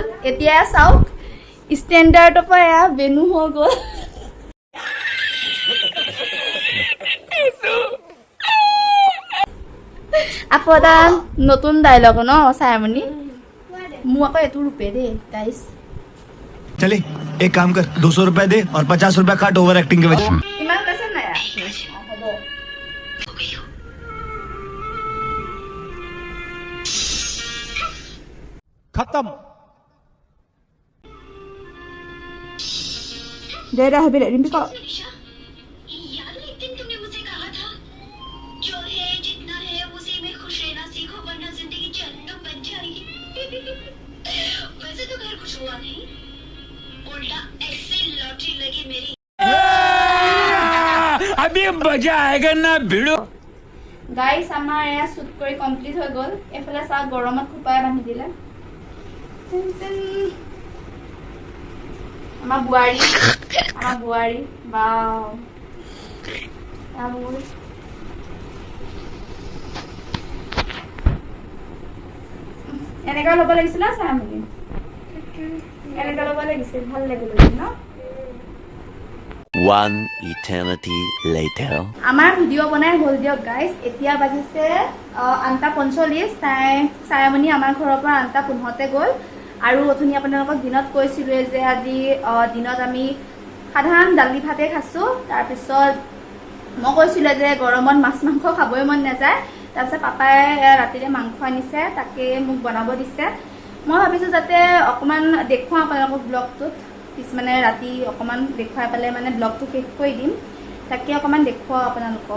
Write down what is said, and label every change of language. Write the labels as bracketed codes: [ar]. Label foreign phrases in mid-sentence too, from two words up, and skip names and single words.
[as] এতিয়া চাওক ষ্টেণ্ডাৰ্ডৰ পৰা এয়া বেনু হৈ গ'ল। আকৌ এটা নতুন ডাইলগ ন চাইমনি, মোৰ আকৌ এইটো ৰূপে দেই গাইজ। [hi] चले एक काम कर 200 रुपए दे और 50 रुपए काट [en] over acting [hi] के वजह। [as] ইমান কৈছে নাই? হ'ব [hi] खत्म। দে হবি দে ৰিম্পি ক यार एक दिन तुमने मुझसे कहा था जो है जितना है उसी में खुश रहना सीखो वरना जिंदगी जहन्नम बन जाएगी। वैसे तो घर कुछ हुआ नहीं, उल्टा ऐसे लॉटरी लगी मेरी। अभी मजा आएगा ना भिड़ो। [as] গাইছ আমাৰ এয়া শ্বুট কৰি কমপ্লিট হৈ গ'ল এফালে চাওক গৰমত খোপাই বান্ধি দিলে টিন টিন। আমাৰ বোৱাৰী বাও এনেকুৱা ল'ব লাগিছিল না চাই মেলি এনেকুৱা ল'ব লাগিছিল ভাল লাগিল ন। [en] One eternity later. [as] আমাৰ ভিডিঅ' বনাই হ'ল দিয়ক গাইজ এতিয়া বাজিছে 8:45 চায়ামণি আমাৰ ঘৰৰ পৰা 8:15 গ'ল আৰু অথনি আপোনালোকক দিনত কৈছিলোঁৱে যে আজি দিনত আমি সাধাৰণ দালি ভাতে খাইছোঁ তাৰপিছত মই কৈছিলোঁ যে গৰমত মাছ মাংস খাবই মন নাযায় তাৰপিছত পাপাই ৰাতিৰে মাংস আনিছে তাকে মোক বনাব দিছে মই ভাবিছোঁ যাতে অকণমান দেখুৱাওঁ আপোনালোকক ব্লগটোত মানে ৰাতি অকণমান দেখুৱাই পেলাই মানে ব্লগটো শেষ কৰি দিম তাকে অকণমান দেখুৱাওঁ আপোনালোকক।